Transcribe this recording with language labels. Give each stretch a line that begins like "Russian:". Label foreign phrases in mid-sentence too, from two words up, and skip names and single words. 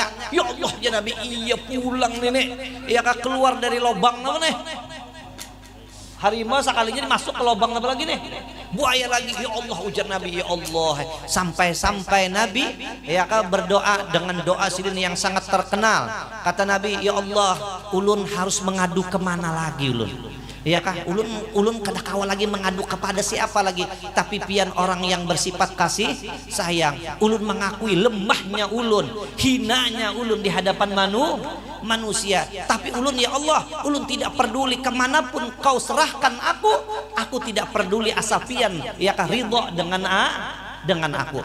Indonesian: Ya Allah ya Nabi, iya pulang nenek ya kak, keluar dari lubang apa nih, harimau sekalinya masuk ke lubang apa lagi nih, buaya lagi. Ya Allah ujar Nabi, ya Allah, sampai Nabi ya kak berdoa dengan doa Sidin yang sangat terkenal. Kata Nabi, ya Allah,
Banjar: ulun harus mengadu kemana lagi ulun? Ya kah, ulun kada kawa lagi mengadu kepada siapa lagi, tapi pian orang yang bersifat kasih sayang. Ulun mengakui lemahnya ulun, hinanya ulun di hadapan manusia, tapi ulun ya Allah, ulun
Indonesian: tidak peduli kemanapun kau serahkan aku tidak peduli
Banjar: asal pian ya kah ridho dengan aku.